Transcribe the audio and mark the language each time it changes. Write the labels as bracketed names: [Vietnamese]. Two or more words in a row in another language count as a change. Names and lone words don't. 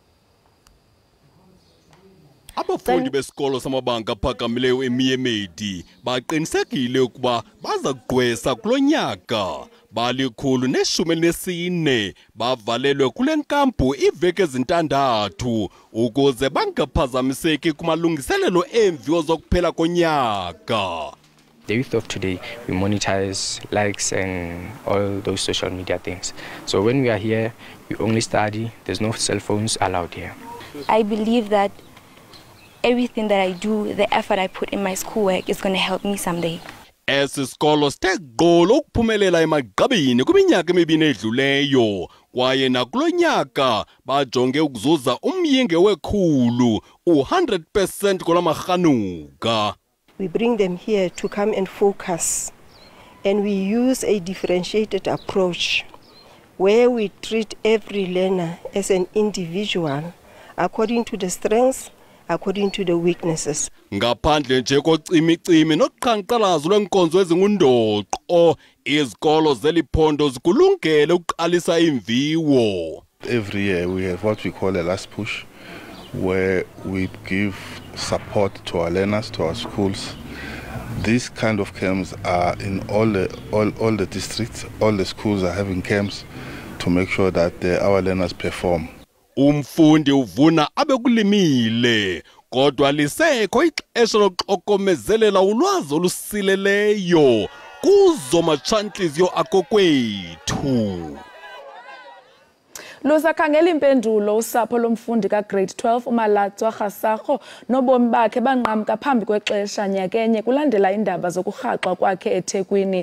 [Xhosa] Abafundi besikolo samabanga aphakamileyo eMomedi baqinisekile ukuba baza kugqwesa kulo nyaka. Bali-114 bavalelwe kule nkampu iveki ezintandathu ukuze bangaphazamiseki kumalungiselelo eemviwo zokuphela konyaka. [English] The youth of today, we monetize likes and all those social media things. So when we are here, we only study. There's no cell phones allowed here. I believe that everything that I do, the effort I put in my schoolwork is going to help me someday. [Xhosa] Esisikolo sithe gqolo ukuphumelela emagqabini kwiminyaka emibini edluleyo kwaye nakulo nyaka bajonge ukuzuza umyinge wekhulu u-100% kolamarhanuka. [English] We bring them here to come and focus, and we use a differentiated approach where we treat every learner as an individual according to the strengths, according to the weaknesses. [Xhosa] Ngaphandle nje kocimicimi noqhankqalazo lwenkonzo ezingundoqo izikolo zeliphondo zikulungele ukuqalisa imviwo. [English] Every year we have what we call a last push, where we give support to our learners, to our schools. These kind of camps are in all the districts. All the schools are having camps to make sure that our learners perform. [Xhosa] Umfundi uvuna abekulimile kodwa lisekho ixesha lokuxokomezelela ulwazi olusileleyo kuzo matshantliziyo akokwethu. Lusakhangela impendulo usapho lomfundi ka-grade 12 uMalatswa Kgasakgo nobomi bakhe banqamka phambi kwexesha nyakenye kulandela indaba zokurhaxwa kwakhe eThekwini.